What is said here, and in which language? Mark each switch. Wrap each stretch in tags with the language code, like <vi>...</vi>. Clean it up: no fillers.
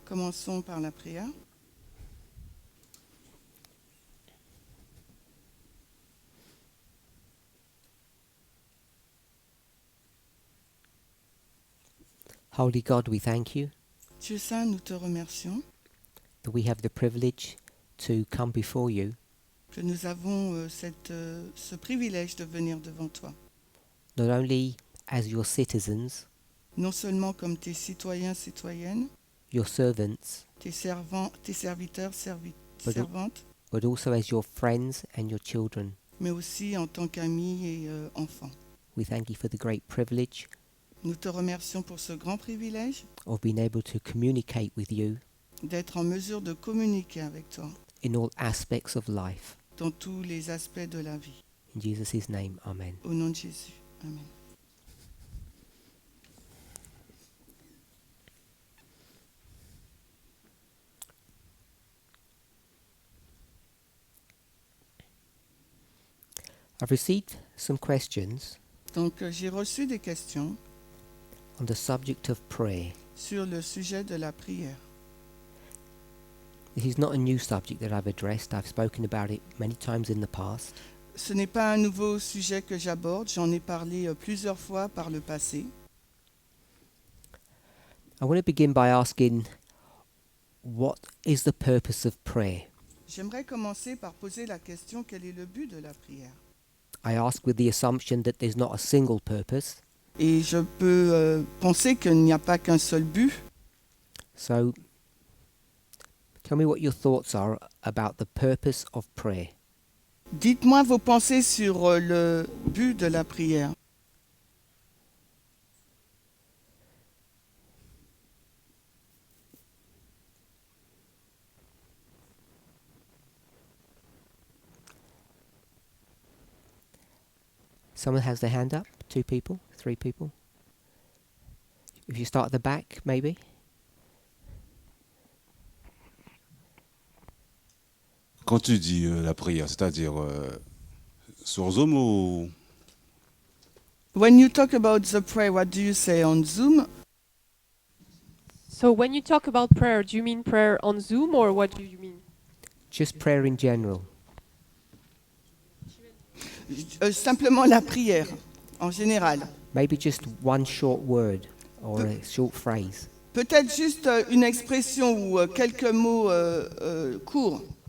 <fr>Commençons par la prière.</fr> <en>Holy God, we thank you</en> <fr>Dieu Saint, nous te remercions</fr> <en>that we have the privilege to come before you,</en> <fr>que nous avons ce privilège de venir devant toi.</fr> <en>not only as your citizens,</en> <fr>Non seulement comme tes citoyens, citoyennes,</fr> <en>your servants,</en> <fr>tes serviteurs,</fr> <en>But-</en> <fr>servantes,</fr> <en>but also as your friends and your children.</en> <fr>mais aussi en tant qu'amis et enfants.</fr> <en>We thank you for the great privilege</en> <fr>Nous te remercions pour ce grand privilège</fr> <en>of being able to communicate with you</en> <fr>d'être en mesure de communiquer avec toi</fr> <en>in all aspects of life.</en> <fr>dans tous les aspects de la vie.</fr> <en>In Jesus' name, amen.</en> <fr>Au nom de Jésus. Amen.</fr> <en>I've received some questions</en> <fr>Donc j'ai reçu des questions</fr> <en>on the subject of prayer.</en> <fr>sur le sujet de la prière.</fr> <en>This is not a new subject that I've addressed. I've spoken about it many times in the past.</en> <fr>Ce n'est pas un nouveau sujet que j'aborde, j'en ai parlé plusieurs fois par le passé.</fr> <en>I want to begin by asking, what is the purpose of prayer?</en> <fr>J'aimerais commencer par poser la question, quel est le but de la prière?</fr> <en>I ask with the assumption that there's not a single purpose.</en> <fr>Et je peux penser qu'il n'y a pas qu'un seul but.</fr> <en>So, tell me what your thoughts are about the purpose of prayer.</en> <fr>Dites-moi vos pensées sur le but de la prière.</fr> <en>Someone has their hand up? 2 people? 3 people? If you start at the back, maybe?</en> <fr>Quand tu dis la prière, c'est-à-dire sur Zoom ou...</fr> <en>When you talk about the prayer, what do you say on Zoom? So when you talk about prayer, do you mean prayer on Zoom or what do you mean? Just prayer in general.</en> <fr>Simplement la prière, en général.</fr> <en>Maybe just one short word or a short phrase.</en> <fr>Peut-être juste une expression ou quelques mots courts.</fr>